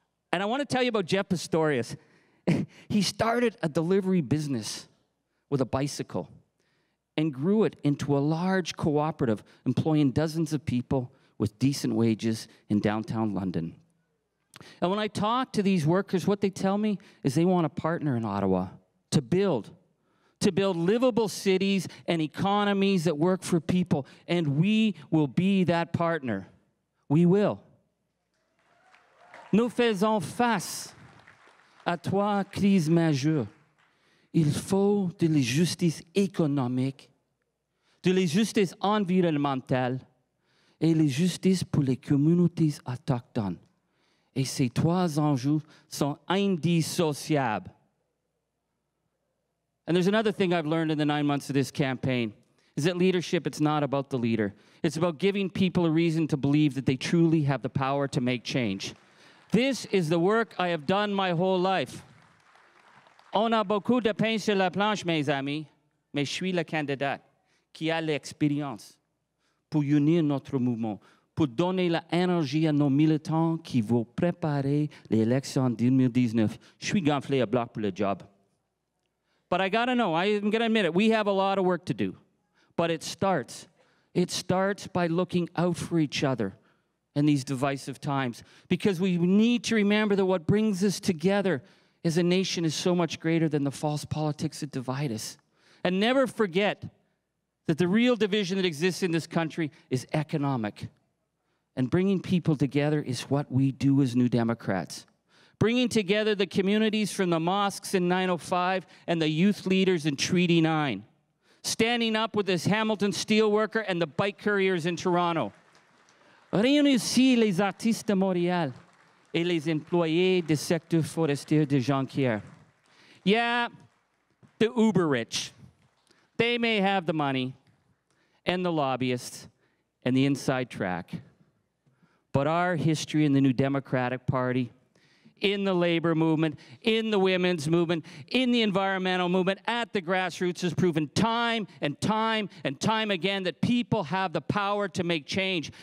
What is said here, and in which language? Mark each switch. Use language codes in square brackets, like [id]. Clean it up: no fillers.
[en] And I want to tell you about Jeff Pistorius. He started a delivery business with a bicycle and grew it into a large cooperative employing dozens of people with decent wages in downtown London. And when I talk to these workers, what they tell me is they want a partner in Ottawa to build, to build livable cities and economies that work for people. And we will be that partner. We will. [fr] Nous faisons face à trois crises majeures. Il faut de la justice économique, de la justice environnementale et la justice pour les communautés autochtones. Et ces trois enjeux sont indissociables. [en] And there's another thing I've learned in the 9 months of this campaign, is that leadership, it's not about the leader. It's about giving people a reason to believe that they truly have the power to make change. This is the work I have done my whole life. [fr] On a beaucoup de pain sur la planche, mes amis, mais je suis la candidate qui a l'expérience pour unir notre mouvement, pour donner l'énergie à nos militants qui vont préparer l'élection en 2019. Je suis gonflé à bloc pour le job. [en] But I gotta know, I'm gonna admit it, we have a lot of work to do. But it starts by looking out for each other in these divisive times. Because we need to remember that what brings us together as a nation is so much greater than the false politics that divide us. And never forget that the real division that exists in this country is economic. And bringing people together is what we do as New Democrats. Bringing together the communities from the mosques in 905 and the youth leaders in Treaty 9. Standing up with this Hamilton steelworker and the bike couriers in Toronto. [fr] Réunir les artistes de Montréal et les employés du secteur forestier de Jonquière. [en] Yeah, the uber rich. They may have the money and the lobbyists and the inside track. But our history in the New Democratic Party, in the labor movement, in the women's movement, in the environmental movement, at the grassroots has proven time and time and time again that people have the power to make change.